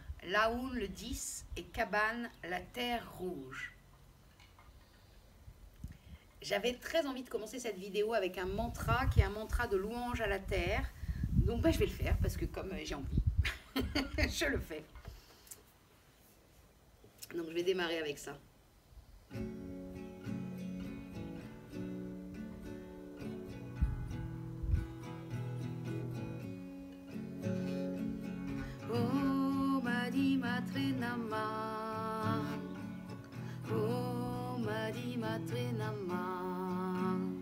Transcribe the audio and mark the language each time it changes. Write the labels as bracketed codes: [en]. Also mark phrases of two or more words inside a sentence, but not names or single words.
[fr] Laoun le 10 et Cabane, la terre rouge. J'avais très envie de commencer cette vidéo avec un mantra qui est un mantra de louange à la terre. Donc je vais le faire parce que comme j'ai envie, je le fais. Donc je vais démarrer avec ça. [sa] Om Adi Matre Namah. Om Adi Matre Namah.